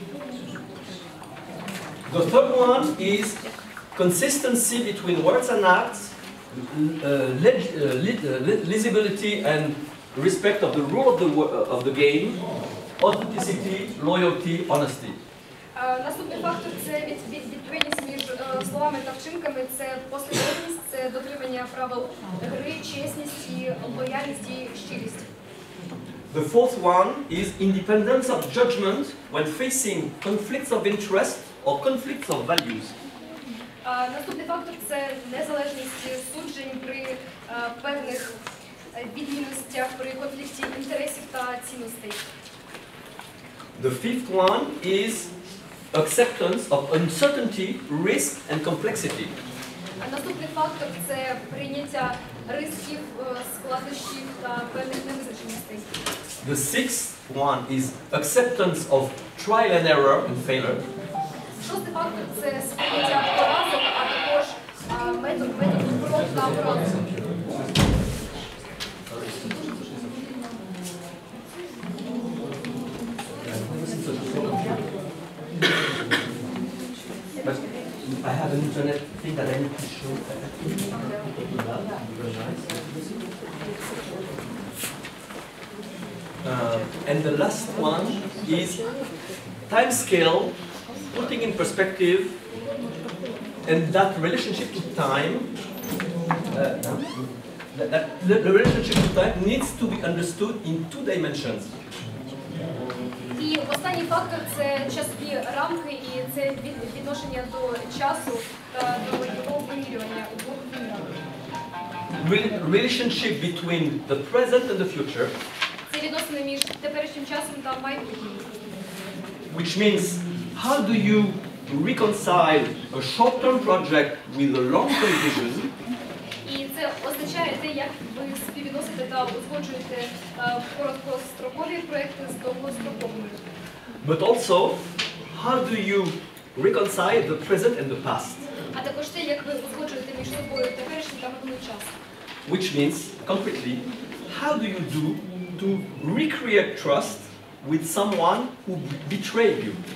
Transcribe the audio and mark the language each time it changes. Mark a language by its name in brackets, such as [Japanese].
[English] The third one is consistency between words and acts, legibility and respect of the rule of the game, authenticity, loyalty, honesty. [Ukrainian] Наступний фактор – це відповідність між словами та вчинками, це послідовність, це дотримання правил гри, чесність, лояльність і щирість. [English] The fourth one is independence of judgment when facing conflicts of interest or conflicts of values. [Ukrainian] Наступний фактор – це незалежність суджень при певних відмінностях, при конфлікті інтересів та цінностей. [English] The fifth one is acceptance of uncertainty, risk and complexity. [Ukrainian] Наступний фактор – це прийняття ризиків, складнощів та певних невизначеностей. [English] The sixth one is acceptance of trial and error and failure. [Ukrainian] Шостий фактор – це сприйняття поразок, а також метод проб та поразок. [English] I have an internet thing that I need to show. And the last one is time scale, putting in perspective, and that relationship to time, the relationship to time needs to be understood in 2 dimensions. [Ukrainian] І останній фактор – це часові рамки, і це відношення до часу та до його вимірювання у двох вимірах. [English] Relationship between the present and the future. [Ukrainian] Це відносини між теперішнім часом та майбутнім. [English] Which means, how do you reconcile a short-term project with a long-term vision? [Ukrainian] І це означає те, як ви співвідносите та узгоджуєте короткострокові проекти з довгостроковими. [English] But also, how do you reconcile the present and the past? [Ukrainian] А також те, як ви узгоджуєте між собою теперішній та минулий час. [English] Which means, concretely, how do you do to recreate trust with someone who betrayed you?